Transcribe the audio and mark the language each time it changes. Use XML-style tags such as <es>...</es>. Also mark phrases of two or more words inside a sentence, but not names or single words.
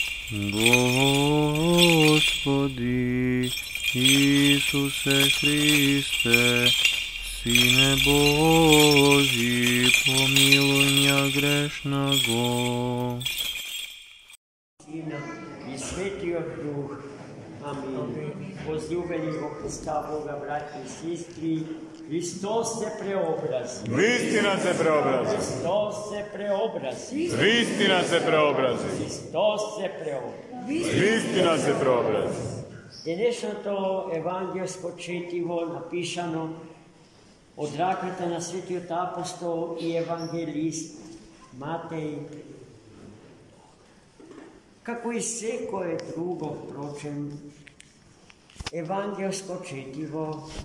<ru>Господи Исусе Христе, Сине Божий, помилуй меня грешного.</ru> <mk>Сина и Светлиот Дух. Амин. Возлюбени во Христа Бога,</mk> <ru>братья и сестры,</ru> <mk>Христос се преобрази. Вистина се преобрази. Христос се преобрази. Вистина се преобрази. Христос се преобрази. Вистина се преобрази. Денешното евангелско четиво напишано od раката на Светиот апостол и евангелист Матеј, како и секое друго, впрочем, евангелско четиво</mk>